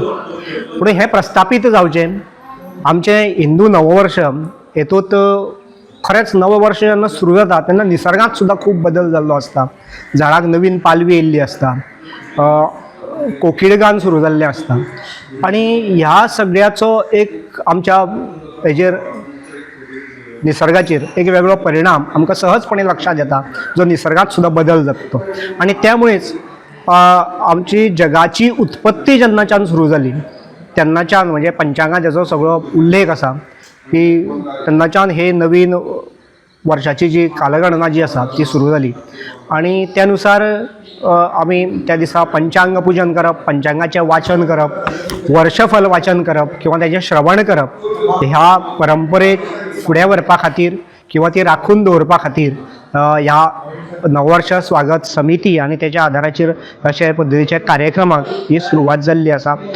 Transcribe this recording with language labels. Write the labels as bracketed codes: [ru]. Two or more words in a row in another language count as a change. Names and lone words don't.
[kok] पूण हें प्रस्थापीत जावचें. आमचें हिंदू नववर्ष हेतूंत खरेंच नवं वर्ष जेन्ना सुरू जाता तेन्ना निसर्गांत सुद्दां खूब बदल जाल्लो आसता. झाडाक नवीन पालवी येयल्ली आसता. कोकिळगान सुरू जाल्लें आसता. आनी ह्या सगळ्याचो एक आमच्या हेजेर निसर्गाचेर एक वेगळो परिणाम आमकां सहजपणे लक्षात येता, जो निसर्गात सुद्धा बदल जातो. आणि त्यामुळेच आमची जगाची उत्पत्ती जेन्नाच्यान सुरू जाली तेन्नाच्यान म्हणजे पंचांगात हेजो सगळो उल्लेख आसा की तेन्नाच्यान हे नवीन वर्षाची जी कालगणना जी आसा ती सुरू जाली. आणि त्यानुसार आमी त्या दिसा पंचांग पुजन करप, पंचांगाचें वाचन करप, वर्षफल वाचन करप किंवा तेजें श्रवण करप ह्या परंपरेक फुडें व्हरपा खातीर किंवा ती राखून दवरपा खातीर ह्या नववर्ष स्वागत समिती आनी तेच्या आदाराचेर अशे पद्दतीचे कार्यक्रमाक ही सुरवात जाल्ली आसा.